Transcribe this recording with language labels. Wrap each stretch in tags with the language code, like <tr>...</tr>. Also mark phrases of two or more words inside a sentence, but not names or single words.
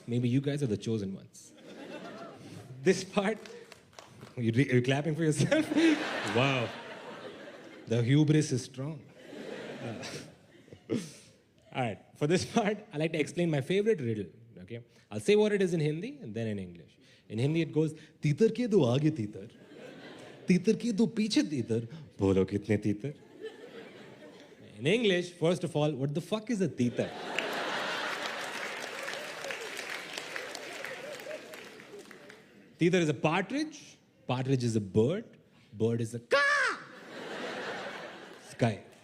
<en>Maybe you guys are the chosen ones. This part, are you clapping for yourself? Wow. The hubris is strong. All right, for this part, I like to explain my favorite riddle, okay? I'll say what it is in Hindi and then in English. In Hindi, it goes,</en> <hi>तीतर के दो आगे तीतर, तीतर के दो पीछे तीतर, बोलो कितने तीतर?</hi> <en>In English, first of all, what the fuck is a तीतर? तीतर is a partridge. Partridge is a bird. Bird is a ka. Sky.</en>